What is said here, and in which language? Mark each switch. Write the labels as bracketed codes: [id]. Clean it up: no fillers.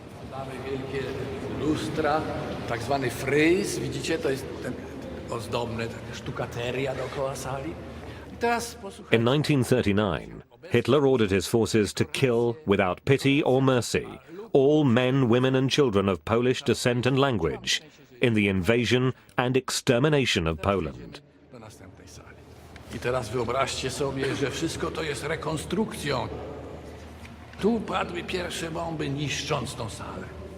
[pl] Mamy wielkie lustra, tak zwany fryz, widzicie, to jest ten ozdobny, sztukateria dookoła sali. [en] In 1939, Hitler ordered his forces to kill, without pity or mercy, all men, women and children of Polish descent and language in the invasion and extermination of Poland. [pl] I teraz wyobraźcie sobie, że wszystko to jest rekonstrukcją. Tu padły pierwsze bomby, niszcząc tą salę.